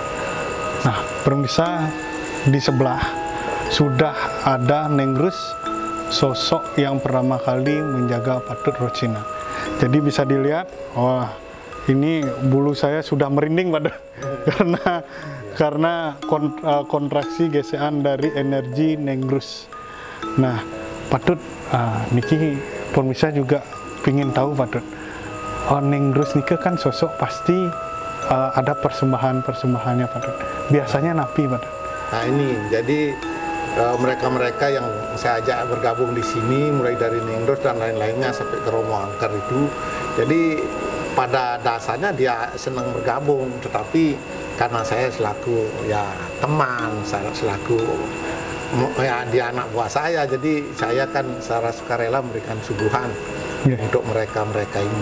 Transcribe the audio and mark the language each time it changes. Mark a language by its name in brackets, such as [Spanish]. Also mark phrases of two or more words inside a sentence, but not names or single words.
[Indonesian] Nah, pemirsa, di sebelah sudah ada Nengrus, sosok yang pertama kali menjaga Patut Rocina. Jadi bisa dilihat, wah ini bulu saya sudah merinding pada karena kontraksi gesekan dari energi Nengrus. Nah, Patut, niki pemirsa juga pingin tahu Patut. Nengrus niki kan sosok pasti ada persembahannya Patut. Biasanya napi Patut. Nah ini, jadi mereka-mereka yang saya ajak bergabung di sini, mulai dari Nengrus dan lain-lainnya sampai ke Romo Angker itu, jadi pada dasarnya dia senang bergabung, tetapi karena saya selaku ya teman, saya selaku ya dia anak buah saya, jadi saya kan secara sukarela memberikan suguhan untuk mereka-mereka ini.